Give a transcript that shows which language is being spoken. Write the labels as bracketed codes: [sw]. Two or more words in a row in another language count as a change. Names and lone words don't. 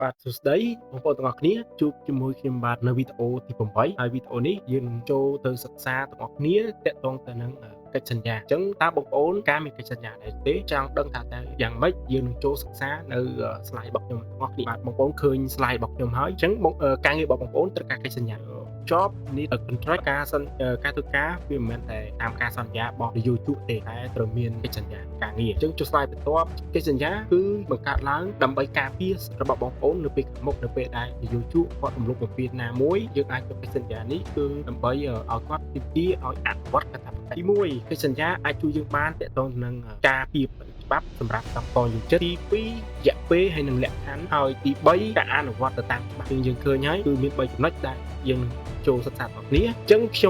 [km] បាទសួស្តីបងប្អូនទាំងអស់គ្នាជួបជាមួយខ្ញុំបាទនៅវីដេអូទី8ហើយវីដេអូនេះយើងនឹងចូលទៅសិក្សាទាំងអស់គ្នាទាក់ទងទៅនឹងកិច្ចសន្យាអញ្ចឹងតើបងប្អូនការមានកិច្ចសន្យាដែរទេចង់ដឹងថាតើ យ៉ាងម៉េចយើងនឹងចូលសិក្សានៅ slide របស់ខ្ញុំទាំងអស់គ្នាបាទបងប្អូនឃើញ slide របស់ខ្ញុំហើយអញ្ចឹងការងាររបស់បងប្អូនត្រូវការកិច្ចសន្យា [en] job need a contract [km] ការធ្វើការវាមិនមែនតែតាម ការសន្យារបស់នយោជកទេតែត្រូវមានកិច្ចសន្យាការងារអញ្ចឹងចុះ slide បន្ទាប់កិច្ចសន្យាគឺបង្កើតឡើងដើម្បីការពាររបស់បងប្អូននៅពេលខាងមុខនៅពេលដែលនយោជកគាត់រំលោភបំពានណាមួយយើងអាចយកកិច្ចសន្យានេះគឺដើម្បីឲ្យគាត់ទាមទារឲ្យអនុវត្តកាតព្វកិច្ចទី1កិច្ចសន្យាអាចជួយយើងបានទាក់ទងនឹងការពារច្បាប់សម្រាប់កម្មករយោជិតទី2រយៈពេលហើយនឹងលក្ខខណ្ឌហើយទី3ការអនុវត្តទៅតាមច្បាប់យើងឃើញហើយគឺមាន3ចំណុចដែលយើងចូលសិក្សាទាំងគ្នាអញ្ចឹងខ្ញុំ